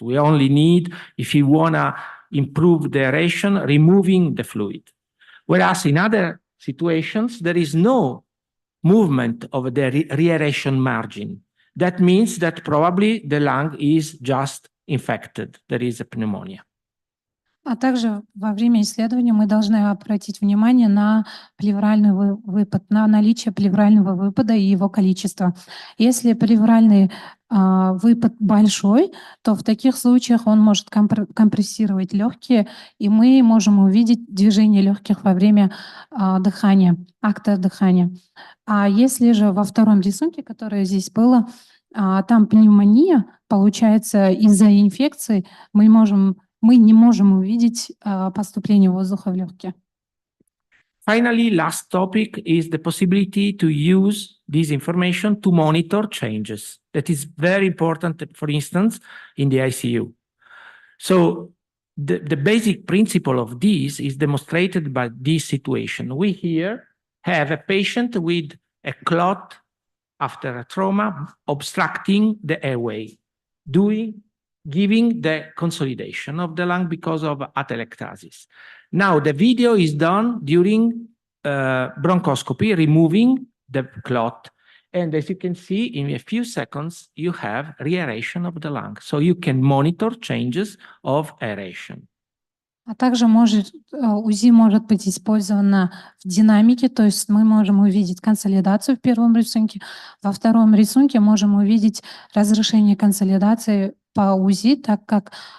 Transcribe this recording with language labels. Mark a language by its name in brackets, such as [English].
[English] We only need, if you want to improve the aeration, removing the fluid. Whereas in other situations, there is no movement of the reaeration margin. That means that probably the lung is just infected. There is a pneumonia. [Russian] А также во время исследования мы должны обратить внимание на плевральный выпад, на наличие плеврального выпада и его количество. Если плевральный выпад большой, то в таких случаях он может компрессировать легкие, и мы можем увидеть движение легких во время дыхания, акта дыхания. А если же во втором рисунке, которое здесь было, там пневмония, получается, из-за инфекции мы не можем увидеть поступление воздуха в легкие. [English] Finally, last topic is the possibility to use this information to monitor changes. That is very important, for instance, in the ICU. So the basic principle of this is demonstrated by this situation. We here have a patient with a clot after a trauma obstructing the airway, giving the consolidation of the lung because of atelectasis. Now, the video is done during bronchoscopy, removing the clot. And as you can see, in a few seconds, you have reaeration of the lung. So you can monitor changes of aeration. [Russian] А также УЗИ может быть использовано в динамике, то есть мы можем увидеть консолидацию в первом рисунке, во втором рисунке можем увидеть разрешение консолидации по УЗИ, так как